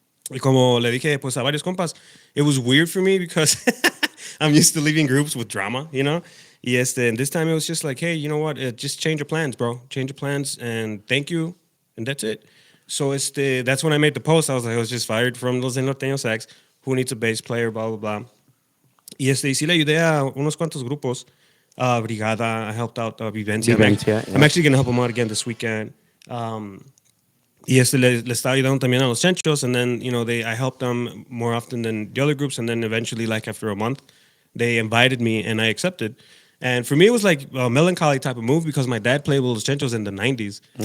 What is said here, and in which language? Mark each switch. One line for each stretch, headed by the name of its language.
Spanish: Y como le dije pues a varios compas,
English: it was weird for me because I'm used to leaving groups with drama, and this time it was just like, hey, you know what? Just change your plans, bro. Change your plans, and thank you, and that's it. So that's when I made the post. I was like, I was just fired from Los del Norteño Sax. Who needs a bass player? Blah blah blah.
Spanish: Y sí le ayudé a unos cuantos grupos.
English: Brigada. I helped out Vivencia. Vivencia, yeah. I'm actually gonna help them out again this weekend.
Spanish: Y le estaba ayudando también a los Chenchos,
English: and then I helped them more often than the other groups, and then eventually, like after a month, they invited me, and I accepted. And for me, it was like a melancholy type of move because my dad played with Los Chenchos in the 90s.